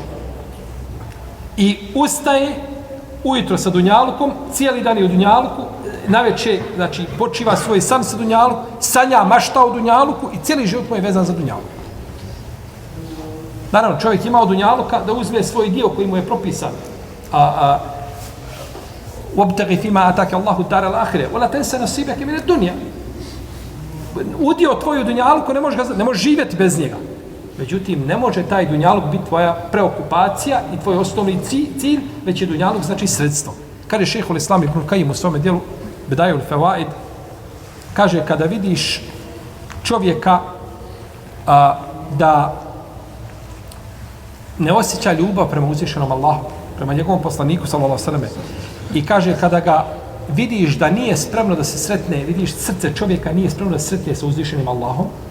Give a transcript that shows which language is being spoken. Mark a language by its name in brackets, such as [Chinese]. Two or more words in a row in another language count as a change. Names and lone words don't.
[Bosnian] I ustaje ujutro sa dunjalukom, cijeli dan je u dunjaluku, naveče, znači, počiva svoj san sa dunjalukom, sanja, mašta o dunjaluku i cijeli život mu je vezan za dunjaluk. Naravno, čovjek ima od dunjaluka da uzme svoj dio koji mu je propisan. [Arabic] وابتغي فيما آتاك الله الدار الآخرة ولا تنسى نصيبك من الدنيا. [Bosnian] Udio tvoju dunjaluku ne možeš živjeti bez njega. Međutim, ne može taj dunjaluk biti tvoja preokupacija i tvoj osnovni cilj, već je dunjaluk znači sredstvo. Kaže šejhul Islam ibn Kajim u svome dijelu Bedajul Fawaid, kaže kada vidiš čovjeka da ne osjeća ljubav prema uzvišenom Allahu, prema njegovom poslaniku [Arabic] صلى الله عليه وسلم, [Bosnian] i kaže kada ga vidiš da nije spremno da se sretne, vidiš srce čovjeka nije spremno da se sretne sa uzvišenim Allahom,